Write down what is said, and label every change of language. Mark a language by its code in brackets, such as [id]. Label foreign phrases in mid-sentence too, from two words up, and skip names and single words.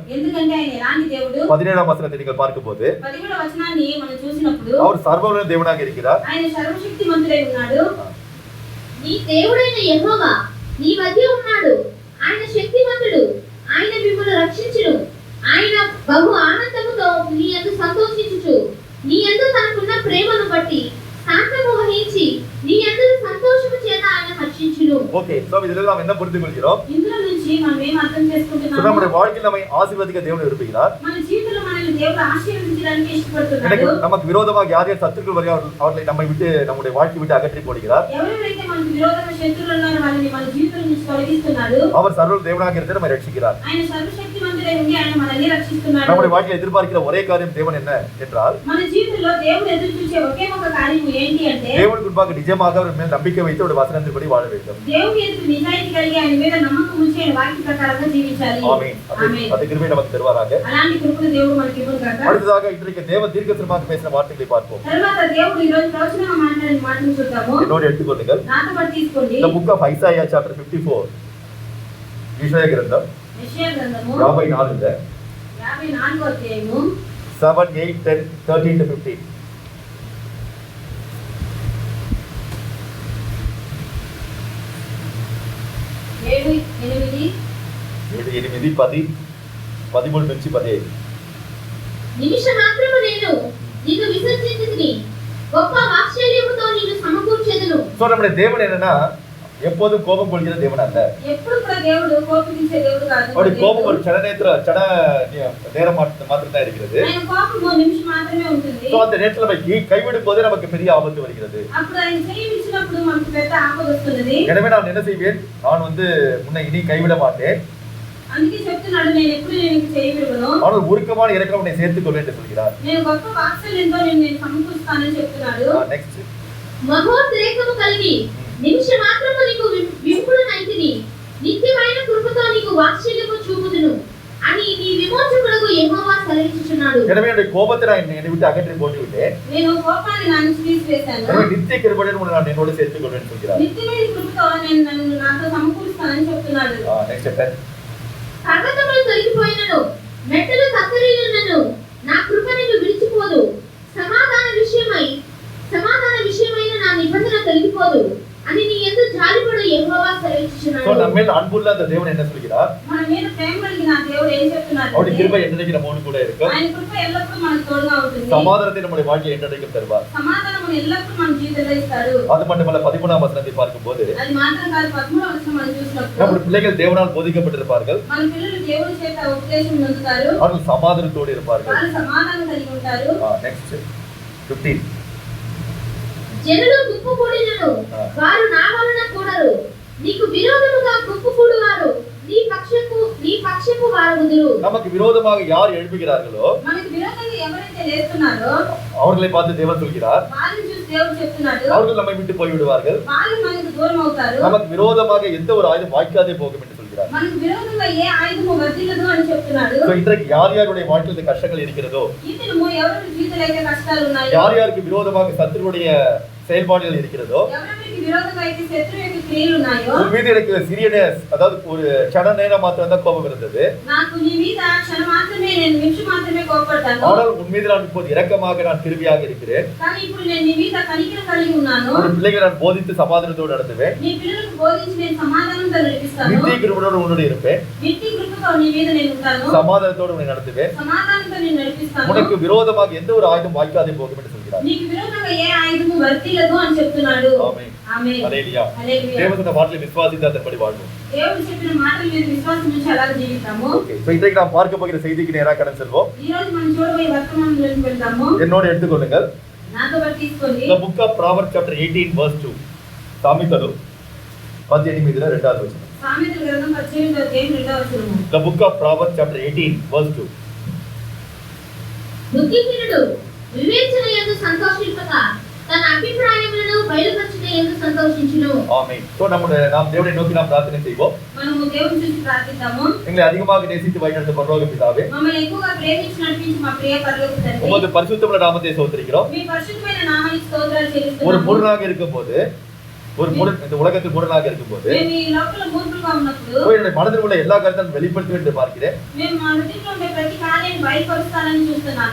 [te] ఎందుకంటే ఆయన ఎలాంటి దేవుడు? [ta] 17ஆம் வசனத்தை நீங்கள் பார்க்கும்போது, [te] 17వ వచనాన్ని మనం చూసినప్పుడు, [ta] அவர் సర్వవల్ల தேவனாக இருக்கிறார். [te] ఆయన సర్వశక్తిమంతుడై ఉన్నాడు. నీ దేవుడైన యెహోవా నీ మధ్య ఉన్నాడు. ఆయన శక్తిమంతుడు. ఆయన మిమ్మును రక్షించును. ఆయన బహు ఆనందముతో నీ యందు సంతోషించుచు నీ యందు తనకున్న ప్రేమను బట్టి శాంతము వహించి నీ యందు సంతోషము చేత ఆయన హర్షించును. [en] okay, so [ta] இதில் நாம் என்ன புரிந்து கொள்கிறோம்? [te] ఇందులో నుంచి మనం ఏం అర్థం చేసుకుంటున్నాము? [ta] நம்முடைய வாழ்க்கையில் நம்மை ஆசீர்வதிக்க தேவன் விரும்புகிறார். [te] మన జీవితంలో మనల్ని దేవుడు ఆశీర్వదించడానికి ఇష్టపడుతున్నాడు. [ta] எனக்கு நமக்கு விரோதமாக யார் யார் சத்துருக்கள் வருகிறார்கள் அவர்களை நம்மை விட்டு நம்முடைய வாழ்க்கை விட்டு அகற்றி போடுகிறார். [te] ఎవరెవరైతే మనకు విరోధంగా శత్రువులు ఉన్నారో వాళ్ళని మన జీవితం నుంచి తొలగిస్తున్నాడు. [ta] அவர் சர்வ தேவனாக இருந்து நம்மை ரட்சிக்கிறார். [te] ఆయన సర్వశక్తిమంతుడై ఉండి ఆయన మనల్ని రక్షిస్తున్నాడు. [ta] நம்முடைய வாழ்க்கையில் எதிர்பார்க்கிற ஒரே காரியம் தேவன் என்ன என்றால், [te] మన జీవితంలో దేవుడు ఎదురు చూసే ఒకే ఒక కార్యం ఏంటి అంటే, [ta] தேவனுக்கு முன்பாக நிஜமாக அவர் மேல் நம்பிக்கை வைத்து அவருடைய வசனத்தின்படி வாழ வேண்டும். [te] దేవుని ఎదుట నిజాయితీ కలిగి ఆయన మీద నమ్మకం ఉంచి ఆయన వాక్య ప్రకారంగా జీవించాలి. [ta] ஆமென். அது கிருபை நமக்கு தருவாராக. [te] అలాంటి కృపను దేవుడు మనకి ఇవ్వను గాక. [ta] அடுத்ததாக இன்றைக்கு தேவ தீர்க்கதரிசனமாக பேசின வார்த்தைகளை பார்ப்போம். [te] తర్వాత దేవుడు ఈ రోజు ప్రవచనంగా మాట్లాడిన మాటను చూద్దాము. [ta] என்னோடு எடுத்துக்கொள்ளுங்கள். [te] నాతో పాటు తీసుకోండి. [en] The book of Isaiah chapter 54. [te] యెషయా గ్రంథం యెషయా గ్రంథము 54 54వ అధ్యాయము [en] 7, 8, 10, 13 to 15. [te] 7, 8, 8, 10, 13 నుంచి 15. నిమిషమాత్రము నేను నిన్ను విసర్జించుదుని, గొప్ప వాత్సల్యముతో నిన్ను సమకూర్చెదను. [ta] సో நம்முடைய தேவன் என்னன்னா எப்போதும் கோபம் கொள்கிற தேவன் அல்ல. [te] ఎప్పుడు కూడా దేవుడు కోపించే దేవుడు కాదు. [ta] அவருடைய கோபம் ஒரு சட நேரம் மாத்திரம் தான் இருக்கிறது. [te] ఆయన కోపం నిమిషం మాత్రమే ఉంటుంది. [ta] సో அந்த நேரத்துல நம்ம கைவிடும் போது நமக்கு பெரிய ஆபத்து வருகிறது. [te] అప్పుడు ఆయన చేయించినప్పుడు మనకు పెద్ద ఆపద వస్తుంది. [ta] எனவே நான் என்ன செய்வேன்? நான் உன்னை இனி கைவிட மாட்டேன். [te] అందుకే చెప్తున్నాడు, నేను ఎప్పుడు నీకు చేయవిడును. [ta] ஆனால் உருக்கமான இரக்கம் உன்னை சேர்த்துக் கொள்வேன் என்று சொல்கிறார். [te] నేను గొప్ప వాత్సల్యంతో నేను సమకూరుస్తానని చెప్తున్నాడు. నెక్స్ట్, మహోద్రేకము కలిగి నిమిషమాత్రము నీకు విముఖుడనైతిని, నిత్యమైన కృపతో నీకు సెలవిచ్చుచున్నాడు. [ta] எனவே என்னுடைய கோபத்தை நான் என்னை விட்டு அகற்றி போட்டு விட்டேன். [te] నేను కోపాన్ని నా నుంచి తీసివేశాను. [ta] எனவே நித்திய கிருபையுடன் உன்னை நான் என்னோடு சேர்த்துக் கொள்வேன் சொல்கிறார். [te] నిత్యమైన కృపతో నేను నన్ను నాతో సమకూరుస్తానని చెప్తున్నాడు. నెక్స్ట్ చెప్పండి. పర్వతములు తొలగిపోయినను మెట్టలు కత్తరిల్లినను నా కృప నిన్ను విడిచిపోదు. సమాధాన విషయమైన నా నిబంధన తొలగిపోదు అని నీ యందు జాలిపడు యెహోవా సెలవిచ్చుచున్నాడు. [ta] సో நம்ம மேல் அன்புள்ள அந்த தேவன் என்ன சொல்கிறார்? [te] మన మీద ప్రేమ కలిగిన దేవుడు ఏం చెప్తున్నాడు? [ta] அவருடைய கிருபை என்றைக்கு நம்மோடு கூட இருக்கும். [te] ఆయన కృప ఎల్లప్పుడూ మనకు తోడుగా ఉంటుంది. [ta] சமாதானத்தை நம்முடைய வாழ்க்கையில் என்றைக்கும் தருவார். [te] సమాధానమును ఎల్లప్పుడూ మన జీవితంలో ఇస్తాడు. [ta] அது மட்டுமல்ல 13ஆம் வசனத்தை பார்க்கும்போது [te] అది మాత్రం కాదు 13వ వచనం మనం చూసినప్పుడు [ta] நம்முடைய பிள்ளைகள் தேவனால் போதிக்கப்பட்டிருப்பார்கள். [te] మన పిల్లలు దేవుని చేత ఉపదేశం పొందుతారు. [ta] அவர்கள் சமாதானத்தோடு இருப்பார்கள். [te] వాళ్ళు సమాధానం కలిగి ఉంటారు. నెక్స్ట్ 15. జనులు గుంపుకూడినను వారు నా వలన కూడరు. నీకు విరోధముగా గుంపుకూడువారు నీ పక్షపు వారగుదురు. [ta] நமக்கு விரோதமாக யார் எழுப்புகிறார்களோ [te] మనకు విరోధంగా ఎవరైతే లేస్తున్నారో [ta] அவர்களை பார்த்து தேவன் சொல்கிறார், [te] వాళ్ళని చూసి దేవుడు చెప్తున్నాడు, [ta] அவர்கள் நம்மை விட்டு போய் விடுவார்கள். [te] వాళ్ళు మనకు దూరం అవుతారు. [ta] நமக்கு விரோதமாக எந்த ஒரு ஆயுதம் வாய்க்காதே போகும் என்று சொல்கிறார். [te] మనకు విరోధంగా ఏ ఆయుధము వర్ధిల్లదు అని చెప్తున్నాడు. [ta] இன்றைக்கு யார் யாருடைய வாழ்க்கையில் இந்த கஷ்டங்கள் இருக்கிறதோ, [te] ఈ దినము ఎవరి జీవితంలో అయితే కష్టాలు ఉన్నాయో, [ta] யார் யாருக்கு விரோதமாக சத்துருடைய செயல்பாடுகள் இருக்கிறதோ, [te] ఎవరికి విరోధంగా అయితే శత్రువు యొక్క క్రియలు ఉన్నాయో, [ta] உன் மீது எனக்கு சிறிய அதாவது ஒரு க்ஷண நேரம் மாத்திரம் தான் கோபம் இருந்தது. [te] నాకు నీ మీద క్షణం మాత్రమే నేను నిమిషం మాత్రమే కోపపడతాను. [ta] ஆனால் உன் மீது நான் இப்போது இரக்கமாக நான் கிருபையாக இருக்கிறேன். [te] కానీ ఇప్పుడు నేను నీ మీద కనికరం కలిగి ఉన్నాను. [ta] ஒரு பிள்ளைகளை நான் போதித்து சமாதானத்தோடு நடத்துவேன். [te] నీ పిల్లలకు బోధించి నేను సమాధానంతో నడిపిస్తాను. [ta] நித்திய கிருபையோடு உன்னோடு இருப்பேன். [te] నిత్య కృపతో నీ మీద నేను ఉంటాను. [ta] சமாதானத்தோடு உன்னை நடத்துவேன். [te] సమాధానంతో నేను నడిపిస్తాను. [ta] உனக்கு விரோதமாக எந்த ஒரு ஆயுதம் வாய்க்காதே போகும் என்று சொல்கிறார். [te] నీకు విరోధంగా ఏ ఆయుధము వర్తిల్లదు అని చెప్తున్నాడు. [ta] ஆமென். [te] ఆమేన్. హల్లెలూయా. హల్లెలూయా. [ta] தேவன் சொன்ன வார்த்தையை விசுவாசித்து அதன்படி வாழ்வோம். [te] దేవుడు చెప్పిన మాటల మీద విశ్వాసం ఉంచి అలాగే జీవితాము. [ta] ஓகே. சோ இன்றைக்கு நாம் பார்க்க போகிற செய்திக்கு நேரா கடந்து செல்வோம். [te] ఈ రోజు మనం చూడబోయే వర్తమానంలోకి వెళ్దాము. [ta] என்னோடு எடுத்துக்கொள்ளுங்கள். [te] నాతో పాటు తీసుకోండి. [en] The book of Proverbs chapter 18 verse 2. [te] సామెతలు 18 2వ వచనం. సామెతల గ్రంథం 18వ అధ్యాయం 2వ వచనం. [en] The book of Proverbs chapter 18 verse 2. [te] బుద్ధిహీనుడు వివేచనయందు సంతోషింపక తన అభిప్రాయములను బయలుపరచుటయందు సంతోషించును. [ta] ஆமென். சோ நாம் தேவனை நோக்கி நாம் பிரார்த்தனை செய்வோம். [te] మనము దేవుని చూసి ప్రార్థిద్దాము. [ta] எங்களை அதிகமாக நேசித்து வழிநடத்த பரலோக பிதாவே, [te] మమ్మల్ని ఎక్కువగా ప్రేమించి నడిపించి మా ప్రియ పరలోక తండ్రి, [ta] உமது பரிசுத்தமுள்ள நாமத்தை ஸ்தோத்திரிக்கிறோம். [te] మీ పరిశుద్ధమైన నామానికి స్తోత్రాలు చెల్లిస్తున్నాము. [ta] ஒரு முரணாக இருக்கும்போது, இந்த உலகத்தில் முரணாக இருக்கும்போது, [te] మేము ఈ లోకంలో మూర్ఖులుగా ఉన్నప్పుడు [ta] என்னுடைய மனதில் உள்ள எல்லா கருத்தையும் வெளிப்படுத்துவேன் என்று பார்க்கிறேன். [te] మేము మా హృదయంలో ఉండే ప్రతి కార్యాన్ని బయలుపరుస్తానని చూస్తున్నాను.